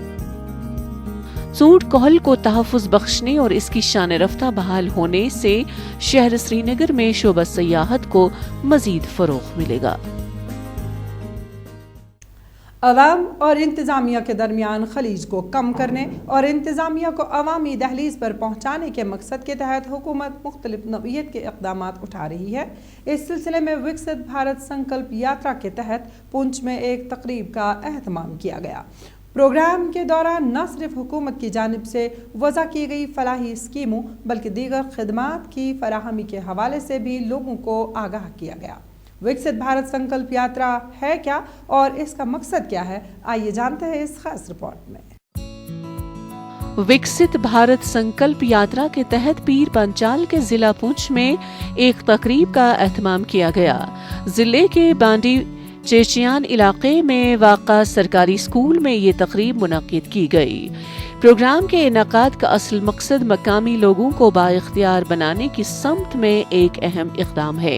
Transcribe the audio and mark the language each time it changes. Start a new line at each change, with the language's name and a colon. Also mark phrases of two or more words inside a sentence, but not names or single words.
Urdu: چونٹ کوہل کو تحفظ بخشنے اور اس کی شان رفتہ بحال ہونے سے شہر سری نگر میں شعبہ سیاحت کو مزید فروغ ملے گا. عوام اور انتظامیہ کے درمیان خلیج کو کم کرنے اور انتظامیہ کو عوامی دہلیز پر پہنچانے کے مقصد کے تحت حکومت مختلف نوعیت کے اقدامات اٹھا رہی ہے. اس سلسلے میں وکست بھارت سنکلپ یاترا کے تحت پونچھ میں ایک تقریب کا اہتمام کیا گیا. پروگرام کے دوران نہ صرف حکومت کی جانب سے وضع کی گئی فلاحی اسکیموں بلکہ دیگر خدمات کی فراہمی کے حوالے سے بھی لوگوں کو آگاہ کیا گیا. وکست بھارت سنکلپ یاترا ہے کیا اور اس کا مقصد کیا ہے, آئیے جانتے ہیں اس خاص رپورٹ میں. وکست بھارت سنکلپ یاترا کے تحت پیر پنچال کے ضلع پونچھ میں ایک تقریب کا اہتمام کیا گیا. ضلع کے بانڈی چیچیان علاقے میں واقع سرکاری اسکول میں یہ تقریب منعقد کی گئی. پروگرام کے انعقاد کا اصل مقصد مقامی لوگوں کو بااختیار بنانے کی سمت میں ایک اہم اقدام ہے.